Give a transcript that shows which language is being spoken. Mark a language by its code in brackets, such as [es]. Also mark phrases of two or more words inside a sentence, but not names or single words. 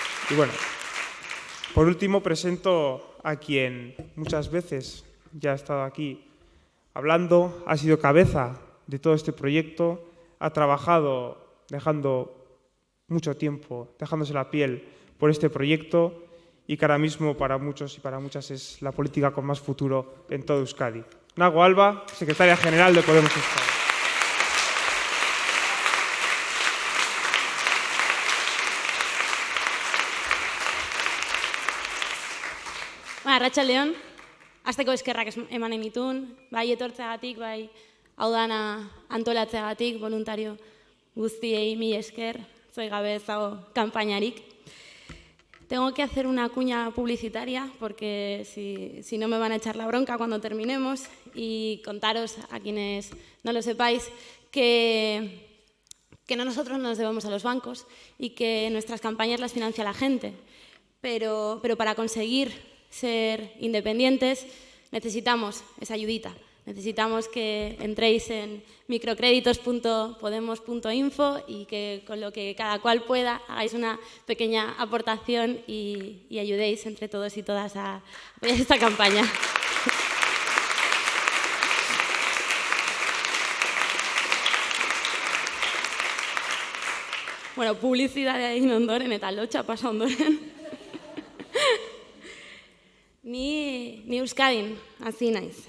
[es] Y bueno, por último presento a quien muchas veces ya ha estado aquí hablando, ha sido cabeza de todo este proyecto, ha trabajado dejando mucho tiempo, dejándose la piel por este proyecto y que ahora mismo para muchos y para muchas es la política con más futuro en todo Euskadi. Nago Alba, secretaria general de Podemos Euskadi. [eu] Arratsaldeon, hasteko eskerrak emanen ditun, bai etortzeagatik, bai hau dana antolatzeagatik, voluntario guztiei mila esker, zoi gabe ez dago kanpainarik. [es] Tengo que hacer una cuña publicitaria porque si no me van a echar la bronca cuando terminemos y contaros a quienes no lo sepáis que no nosotros nos debemos a los bancos y que nuestras campañas las financia la gente, pero para conseguir ser independientes necesitamos esa ayudita. Necesitamos que entréis en microcréditos.podemos.info y que con lo que cada cual pueda hagáis una pequeña aportación y ayudéis entre todos y todas a apoyar esta campaña. [eu] Bueno, publizitatea egin ondoren eta lotxa pasa ondoren. Ni Euskadin hasi naiz.